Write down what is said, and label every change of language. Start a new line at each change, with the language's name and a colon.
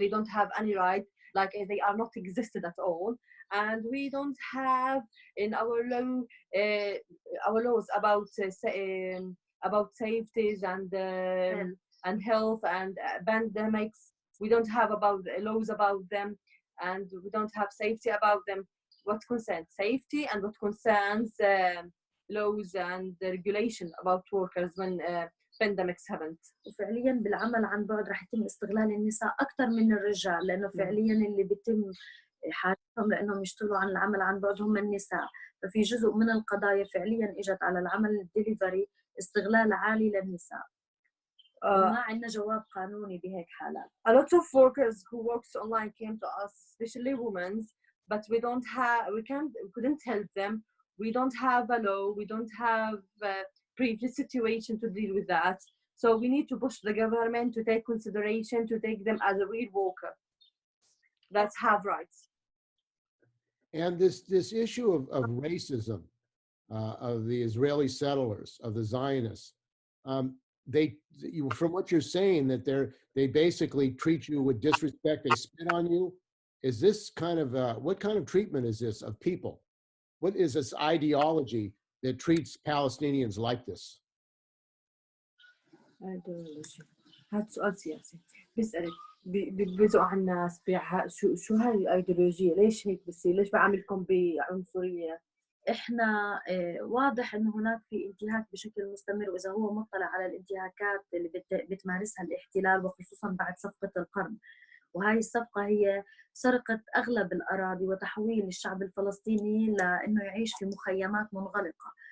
English: They don't have any right, like they are not existed at all, and we don't have in our laws about safeties and health and pandemics. We don't have laws about them, and we don't have safety about them. What concerns safety and what concerns laws and the regulation about workers when pandemics happened.
Arabic: وفعليا بالعمل عن بعد رح يتم استغلال النساء أكثر من الرجال، لأنه فعليا اللي بيتم حاجتهم لأنهم يشتغلوا عن العمل عن بعد هم النساء، ففي جزء من القضايا فعليا إجت على العمل الدليفري استغلال عالي للنساء. ما عندنا جواب قانوني بهيك حالات.
English: A lot of workers who works online came to us, especially women, but we couldn't help them. We don't have a law. We don't have a previous situation to deal with that. So we need to push the government to take consideration, to take them as a real worker that have rights. And this issue of racism of the Israeli settlers, of the Zionists, from what you're saying, that they basically treat you with disrespect, they spit on you. Is this kind of, what kind of treatment is this of people? What is this ideology that treats Palestinians like this?
Arabic: هذا سؤال سياسي بيسألك بيزقوا على الناس شو هاي الأيديولوجية ليش هيك بصير ليش بعملكم بعنصرية احنا واضح انه هناك في انتهاك بشكل مستمر، واذا هو مطلع على الانتهاكات اللي بتمارسها الاحتلال وخصوصا بعد صفقة القرن، وهي الصفقة هي سرقة اغلب الاراضي وتحويل الشعب الفلسطيني لانه يعيش في مخيمات منغلقة.